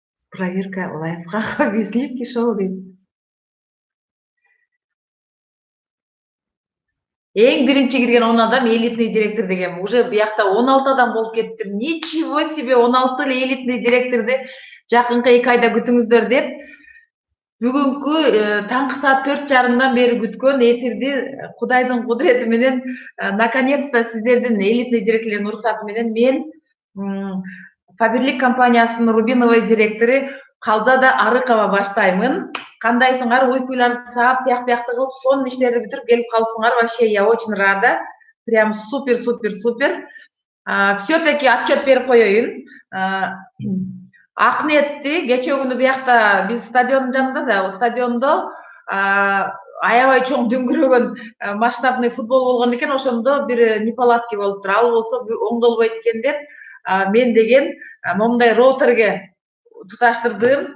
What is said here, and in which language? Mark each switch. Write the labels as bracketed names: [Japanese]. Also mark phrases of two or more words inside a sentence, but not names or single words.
[Russian] Проверка лайфхаков и сливки шоу дейт. [Kyrgyz] Эң биринчи кирген 10 адам [Russian] элитный директор [Kyrgyz] деген. Уже биякта 16 адам болуп кетиптир. [Russian] Ничего себе, [Kyrgyz] 16 эле [Russian] элитный директорду [Kyrgyz] жакынкы 2 айда күтүңүздөр деп бүгүнкү таңкы саат 4:30 бери күткөн эфирди Кудайдын кудурети менен наконец-то сиздердин [Russian] элитный директорлердин [Kyrgyz] уруксаты менен мен Фаберлик компаниясынын [Russian] Рубиновый директору [Kyrgyz] Калзада Арыкова баштаймын. Кандайсыңар? Уй-пуйларды саап, тияк-биякты кылып, сонун иштерди бүтүрүп келип калыпсыңар. [Russian] Вообще, я очень рада. Прям супер, супер, супер. Все-таки отчет [Kyrgyz] берип коеюн. Акниетти кечээ күнү биякта биз стадиондун жанында да, стадиондо аябай чоң дөңгүрөгөн [Russian] масштабный футбол [Kyrgyz] болгон экен. Ошондо бир неполадки болуптур. Ал болсо оңдолбойт экен деп мен деген момундай роутерге туташтырдым.